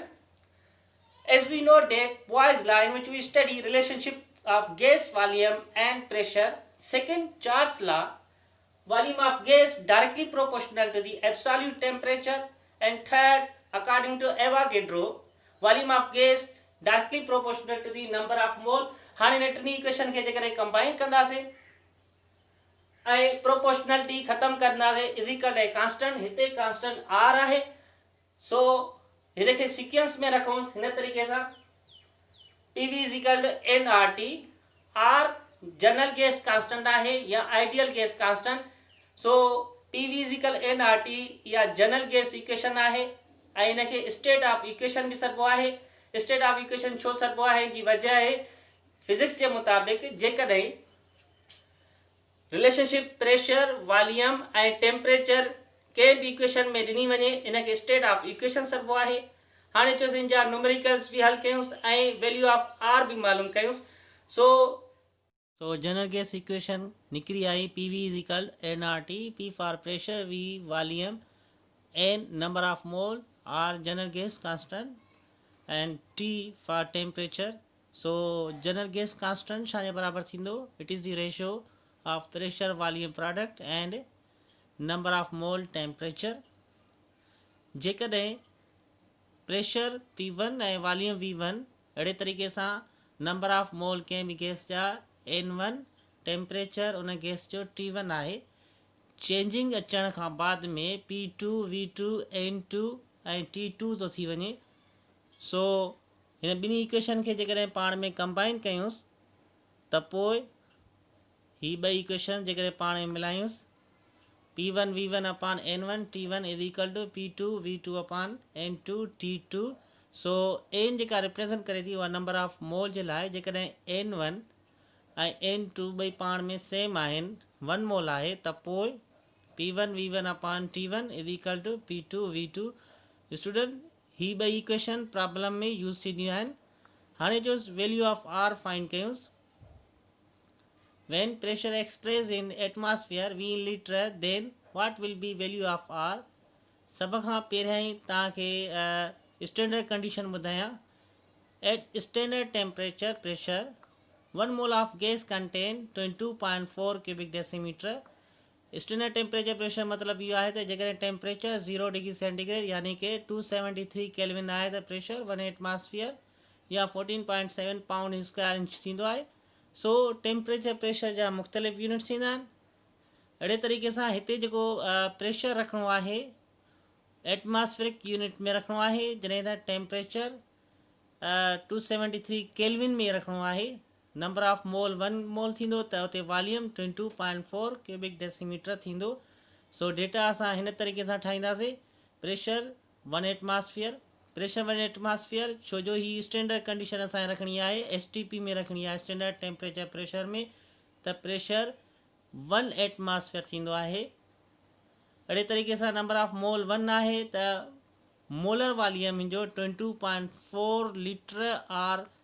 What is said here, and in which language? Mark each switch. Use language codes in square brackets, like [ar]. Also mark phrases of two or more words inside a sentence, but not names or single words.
[en] As we know that Boyle's law in which we study relationship of gas volume and pressure. Second, Charles law, volume of gas directly proportional to the absolute temperature. And third, according to Avogadro, volume of gas directly proportional to the number of mole. [sd] हाणे इन इक्वेशन खे जेकॾहिं कंबाइन कंदासीं ऐं प्रोपोर्शनलिटी ख़त्म कंदासीं [en] is equal a constant [sd] हिते [en] constant R [sd] आहे सो हिन खे सीक्वेंस में रखूंसि हिन तरीक़े सां [en] PV is equal to n R T R general gas constant [sd] आहे या [en] ideal gas constant [sd] सो [en] PV is equal n R T [sd] या [en] general gas equation [sd] आहे ऐं हिन खे [en] state of equation [sd] बि सॾिबो आहे [en] state of equation [sd] छो सॾिबो आहे जी वजह आहे फिजिक्स के मुताबिक जेकॾहिं [en] relationship pressure volume [sd] ऐं टेम्परेचर के भी इक्वेशन में ॾिनी वञे इन खे [en] state of equation [sd] सॾिबो आहे हाणे चयोसीं जा न्यूमेरिकल्स भी हल कयूंसि ऐं [en] value of R [sd] भी मालूम कयूंसि सो [en] general gas equation [sd] निकिरी आई [en] P V is equal n R T P for pressure V volume n number of mole R general gas constant and T for temperature so general gas constant [sd] छाजे बराबर थींदो [en] it is the ratio of pressure volume product and number of mole temperature [sd] जेकॾहिं प्रेशर P1 ऐं वॉल्यूम V1 अहिड़े तरीक़े सां [en] number of mole [sd] कंहिं बि गैस जा N1 टेम्परेचर उन गैस जो T1 आहे चेंजिंग अचण खां बाद में P2 V2 N2 ऐं T2 थो थी वञे सो हिन ॿिन्ही इक्वेशन खे जेकॾहिं पाण में कंबाइन कयूंसि त पोइ ही ॿई इक्वेशन जेकॾहिं पाण में मिलायूंसि [en] P1 V1 upon N1 T1 is equal to P2 V2 upon N2 T2 [sd] सो एन जेका रिप्रेज़ेंट करे थी उहा [en] number of mole [sd] जे लाइ जेकॾहिं N1 ऐं N2 ॿई पाण में सेम आहिनि 1 मोल आहे त पोइ [en] P1 V1 upon T1 is equal to P2 V2 [sd] स्टूडेंट ही ॿई इक्वेशन प्रॉब्लम में यूज़ थींदियूं आहिनि हाणे जो [en] value of R [sd] फाइंड कयूंसि [en] when pressure expressed in atmosphere V in liter then what will be value of R [sd] सब खां पहिरियां ई तव्हांखे [en] स्टैंडर्ड कंडीशन ॿुधायां at standard temperature pressure 1 mole of gas contain 22.4 cubic decimeter standard temperature [sd] प्रेशर मतलब इहो आहे त जेकॾहिं टेम्परेचर 0 [en] degree centigrade [sd] यानी कि 273 केल्विन आहे त प्रेशर 1 एटमॉस्फेयर या 14.7 [en] pound square inch [sd] थींदो आहे सो टेम्परेचर प्रेशर जा मुख़्तलिफ़ यूनिट्स थींदा आहिनि अहिड़े तरीक़े सां हिते जेको प्रेशर रखिणो आहे [en] atmospheric unit [sd] में रखिणो आहे जॾहिं त टेम्परेचर 273 केल्विन में रखिणो आहे [en] number of mole 1 mole [sd] थींदो त उते वॉल्यूम 22.4 [en] cubic decimeter [sd] थींदो सो डेटा असां हिन तरीक़े सां ठाहींदासीं [en] pressure 1 atmosphere pressure 1 atmosphere [sd] छो जो ही [en] standard condition [sd] असांखे रखणी आहे STP में रखणी आहे [en] standard temperature pressure [sd] में त [en] pressure 1 atmosphere [sd] थींदो आहे अहिड़े तरीक़े सां [en] number of mole 1 [sd] आहे त [en] molar volume [sd] जो [en] 22.4 liter R